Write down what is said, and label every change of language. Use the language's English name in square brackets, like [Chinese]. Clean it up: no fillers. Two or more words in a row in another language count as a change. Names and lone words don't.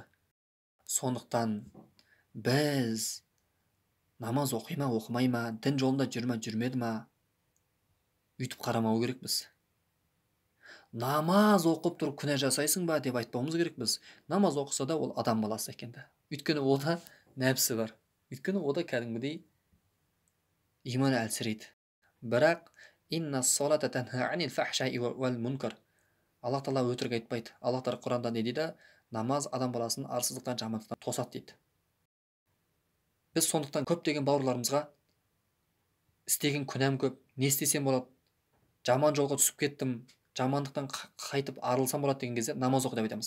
[Kazakh] Сондықтан біз намаз оқи ма, оқымай ма, дін жолында жүр ма, жүрмеді ма, үйтіп қарамау керекпіз. Намаз оқып тұрып күнә жасайсың ба деп айтпауымыз керекпіз. Намаз оқыса да ол адам баласы екенді. Өйткені ода нәпсі бар. Өйткені ода кәдімгідей иман әлсірейді. [Arabic] Бірақ إن الصلاة تنهى عن الفحشاء والمنكر. [Kazakh] Аллах Тағала өтірік айтпайды. Аллах Тағала Құранда не дейді? Намаз адам баласын арсыздықтан, жамандықтан тосады дейді. Біз сондықтан көптеген бауырларымызға істеген күнәм көп, не істесем болады? Жаман жолға түсіп кеттім, жамандықтан қайтып арылсам болады деген кезде намаз оқы деп айтамыз.